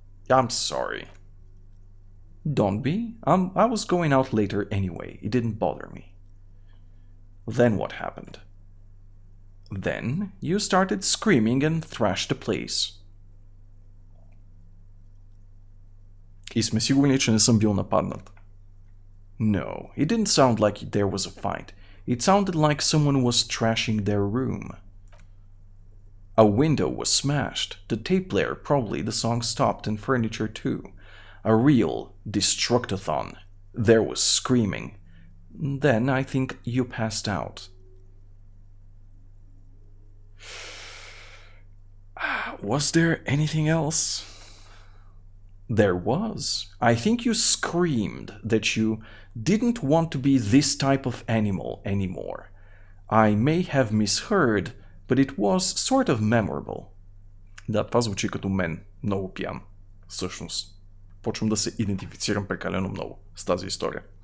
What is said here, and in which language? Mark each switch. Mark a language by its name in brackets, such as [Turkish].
[English] I'm sorry. Don't be. I was going out later anyway. It didn't bother me. Then what happened? Then you started screaming and thrashed the place. [Bulgarian] И сме сигурни, че не съм бил нападнат. [English] No, it didn't sound like there was a fight. It sounded like someone was trashing their room. A window was smashed, the tape player, probably the song stopped, and furniture too. A real destructathon. There was screaming. Then I think you passed out. Was there anything else? There was. I think you screamed that you didn't want to be this type of animal anymore. I may have misheard, but it was sort of memorable. [Bulgarian] Да, това звучи като мен. Много пиян. Всъщност. Почвам да се идентифицирам прекалено много с тази история.